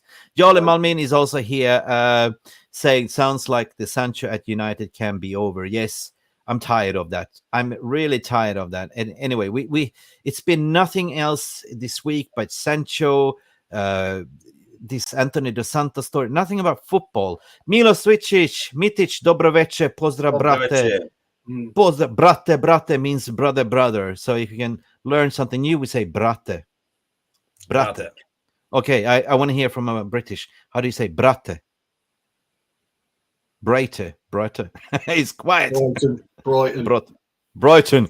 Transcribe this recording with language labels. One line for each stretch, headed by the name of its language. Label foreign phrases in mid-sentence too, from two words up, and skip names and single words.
English: Jolly Malmin is also here saying, sounds like the Sancho at United can be over. Yes, I'm tired of that. I'm really tired of that. And anyway, we it's been nothing else this week but Sancho, this Anthony Dos Santos story, nothing about football.
Croatian: Milo Svicic, Mitic, dobro večer, pozdrav brate.
English: Both bratte means brother. So if you can learn something new, we say bratte. Bratte. Okay, I want to hear from a British. How do you say bratte? Brighter. He's quiet. Brighton.